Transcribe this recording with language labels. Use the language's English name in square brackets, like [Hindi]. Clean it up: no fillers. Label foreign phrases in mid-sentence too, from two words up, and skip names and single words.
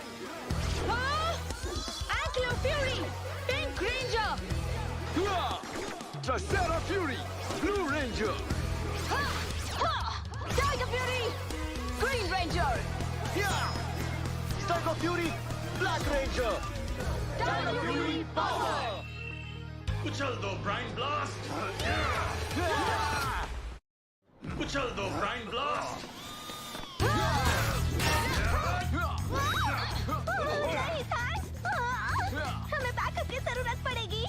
[English] Ankylo Fury, Pink Ranger. Tricera Fury, Blue Ranger. Tiger Fury, Green Ranger. Tiger Fury, Black Ranger. Tiger Fury Power. [Hindi] उछल दो ब्राइन ब्लास्ट। उछल दो ब्राइन ब्लास्ट। नहीं थैंक्स, हमें बैकअप की जरूरत पड़ेगी।